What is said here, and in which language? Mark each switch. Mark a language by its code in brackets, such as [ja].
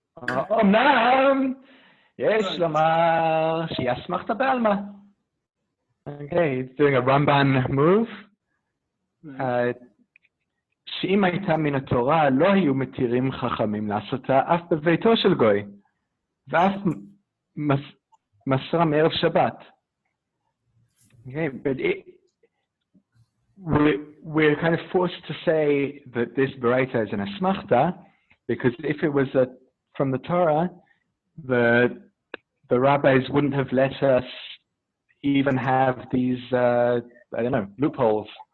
[he] אמנם יש לומר שהיא אסמכתה בעלמא. [en] Okay, he's doing a Ramban move. [he] שאם הייתה מן התורה, לא היו מתירים חכמים לעשותה אף בביתו של גוי, ואף מסרה מערב שבת. [en] Okay, but we're kind of forced to say that this Baraita is an asmachta, because if it was from the Torah, the rabbis wouldn't have let us even have these, loopholes.